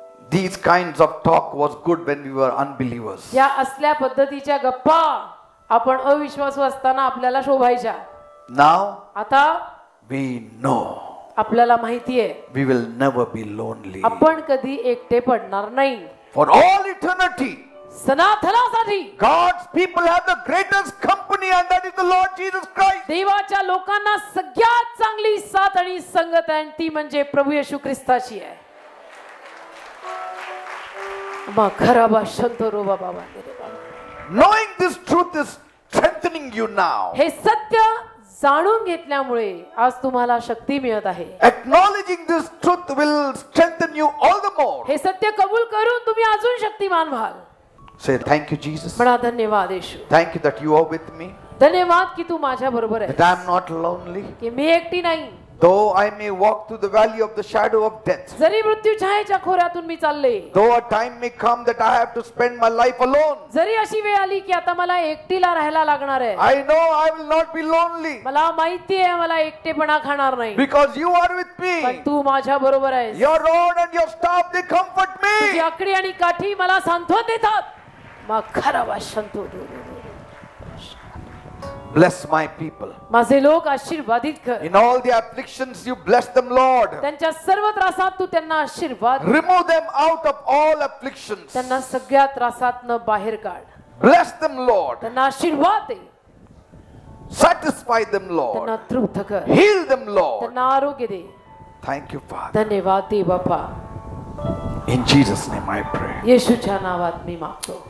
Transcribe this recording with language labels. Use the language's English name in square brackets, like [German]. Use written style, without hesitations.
[English] These kinds of talk was good when we were unbelievers. [Marathi] या असल्या पद्धतीच्या गप्पा आपण अविश्वासू असताना आपल्याला शोभायच्या. [English] Now [Marathi] आता [English] we know [Marathi] आपल्याला माहितीये [English] we will never be lonely. [Marathi] आपण कधी एकटे पडणार नाही. [English] For all eternity, [Marathi] सनातनासाठी [English] God's people have the greatest company, and that is the Lord Jesus Christ. [Marathi] देवाच्या लोकांना सगळ्यात चांगली साथ आणि संगत आहे, ती म्हणजे प्रभू येशू ख्रिस्ताची आहे. मग खराबा शंतरो बाबा. [English] Knowing this truth is strengthening you now. [Marathi] हे सत्य जाणून घेतल्यामुळे आज तुम्हाला शक्ती मिळत आहे. [English] Acknowledging this truth will strengthen you all the more. [Marathi] हे सत्य कबूल करून तुम्ही अजून शक्तिमान व्हाल. [English] Say thank you, Jesus. [Marathi] म्हणा धन्यवाद येशू. [English] Thank you that you are with me. [Marathi] धन्यवाद की तू माझ्या बरोबर [English] That [Marathi] आहे. [English] I am not lonely. [Marathi] की मी एकटी नाही. [English] Though I may walk through the valley of the shadow of death. [Marathi] जरी मृत्यू छायेच्या खोऱ्यातून मी चालले. [English] Though a time may come that I have to spend my life alone. [Marathi] जरी अशी वेळ आली की आता मला एकटीला राहायला लागणार आहे. [English] I know I will not be lonely. [Marathi] मला माहिती आहे मला एकटेपणा खाणार नाही. [English] Because you are with me. [Marathi] पण तू माझ्या बरोबर आहेस. [English] Your rod and your staff, they comfort [Marathi] तुझी [English] me. [Marathi] आकडी आणि काठी मला सांत्वन देतात. मग खरा वाशंतो. [English] Bless my people. [Marathi] माझे लोक आशीर्वादित कर. [English] In all the afflictions, you bless them, Lord. [Marathi] त्यांच्या सर्व त्रासात तू त्यांना आशीर्वाद. [English] Remove them out of all afflictions. [Marathi] त्यांना सगळ्या त्रासातनं बाहेर काढ. [English] Bless them, Lord. [Marathi] त्यांना आशीर्वाद दे. [English] Satisfy them, Lord. [Marathi] त्यांना तृप्त कर. [English] Heal them, Lord. [Marathi] त्यांना आरोग्य दे. [English] Thank you, Father. [Marathi] धन्यवाद दे बापा. [English] In Jesus' name I pray. [Marathi] येशूच्या नावात मी मागतो.